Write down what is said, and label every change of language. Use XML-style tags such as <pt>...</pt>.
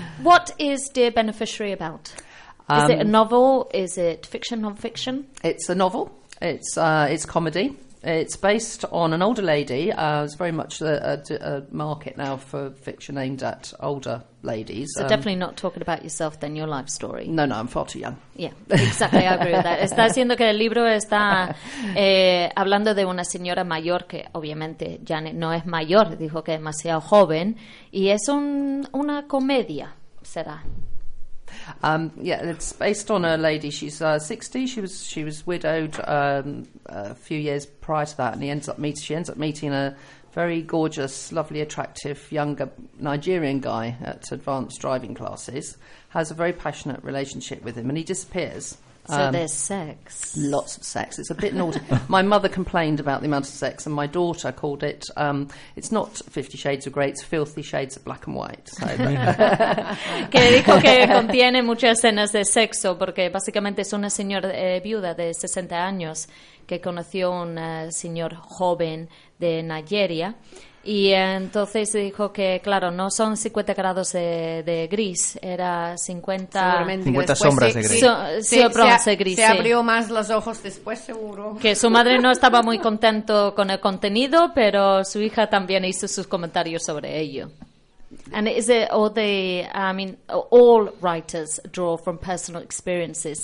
<en>What is Dear Beneficiary about? Is it a novel? Is it fiction, non-fiction? It's a novel. It's comedy. It's based on an older lady. It's very much a market now for fiction aimed at older ladies. So definitely not talking about yourself then, your life story. No, no, I'm far too young. Yeah, exactly, I agree with that.</en> <es>Está diciendo que el libro está hablando de una señora mayor que obviamente Janet no es mayor, dijo que es demasiado joven, y es una comedia, será.</es> <en>Yeah, it's based on a lady. She's 60. She was widowed a few years prior to that, and she ends up meeting a very gorgeous, lovely, attractive younger Nigerian guy at advanced driving classes. Has a very passionate relationship with him, and he disappears. So there's sex. Lots of sex. It's a bit naughty. My mother complained about the amount of sex, and my daughter called it, it's not 50 Shades of Grey, it's Filthy Shades of Black and White.</en> <es>Que dijo que contiene muchas escenas de sexo, porque básicamente es una señora viuda de 60 años que conoció un señor joven de Nigeria. Y entonces dijo que, claro, no son 50 grados de gris, era 50... 50 sombras de gris. Sombras de gris, se abrió más los ojos después, seguro. Que su madre no estaba muy contento con el contenido, pero su hija también hizo sus comentarios sobre ello.</es> <en>And is it all all writers draw from personal experiences?</en>